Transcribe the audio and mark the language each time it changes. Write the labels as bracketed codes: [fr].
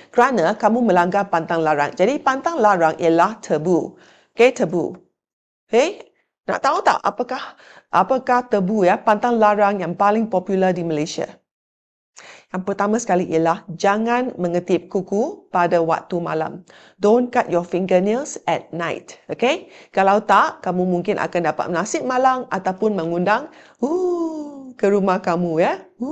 [ms] Kerana kamu melanggar pantang larang. Jadi, pantang larang ialah tebu. Okey, tebu. Okey? Nak tahu tak apakah tebu ya, pantang larang yang paling popular di Malaysia? Yang pertama sekali ialah jangan mengetip kuku pada waktu malam. [en] Don't cut your fingernails at night. Okay? [ms] Kalau tak, kamu mungkin akan dapat nasib malang ataupun mengundang ke rumah kamu ya.